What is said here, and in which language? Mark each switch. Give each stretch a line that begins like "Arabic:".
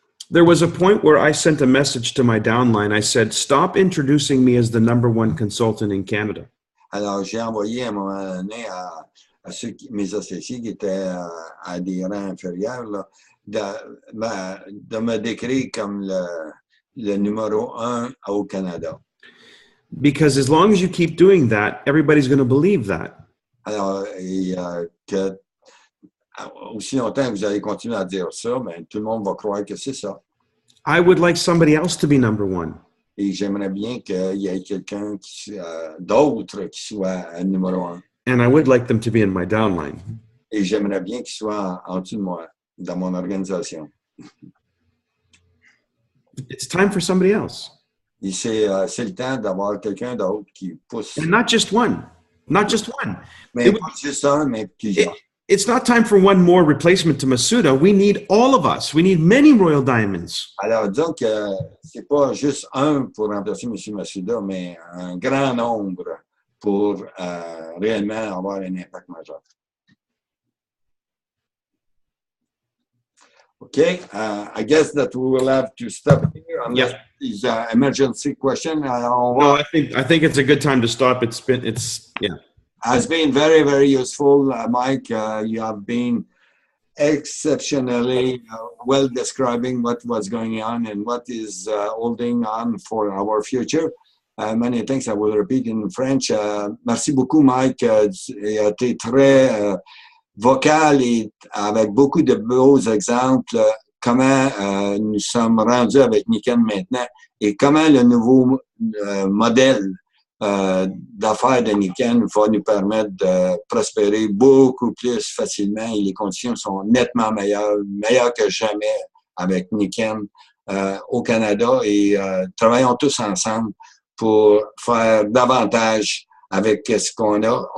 English: There was a point where I sent a message to my downline. I said, stop introducing me as the #1 consultant in Canada.
French: Alors, j'ai envoyé à un moment donné à mes associés qui étaient à des rangs inférieurs là, de me décrire comme le numéro 1 au Canada.
English: Because as long as you keep doing that, everybody's going to believe that.
French: Alors, que aussi longtemps que vous allez continuer à dire ça, ben, tout le monde va croire que c'est ça.
English: I would like somebody else to be #1.
French: Et j'aimerais bien qu'il y ait quelqu'un d'autre qui soit numéro 1.
English: And I would like them to be in my downline.
French: Et j'aimerais bien qu'il soit en dessous de moi, dans mon organisation.
English: It's time for somebody else.
French: Et c'est le temps d'avoir quelqu'un d'autre qui pousse.
English: And not just one. Not just one.
French: Mais pas juste un, mais plusieurs.
English: It's not time for one more replacement to Masuda. We need all of us. We need many Royal Diamonds.
French: Alors, disons que c'est pas juste un pour remplacer M. Masuda, mais un grand nombre pour réellement avoir un impact majeur.
English: Okay, I guess that we will have to stop here unless these emergency question. No, I think it's a good time to stop. It's Has been very, very useful, Mike. You have been exceptionally well describing what was going on and what is holding on for our future. Many thanks. I will repeat in French.
French: Merci beaucoup, Mike. Tu as été très vocal et avec beaucoup de beaux exemples comment nous sommes rendus avec Nikan maintenant et comment le nouveau modèle d'affaires de Nikan va nous permettre de prospérer beaucoup plus facilement et les conditions sont nettement meilleures que jamais avec Nikan au Canada et travaillons tous ensemble pour faire davantage avec ce qu'on a.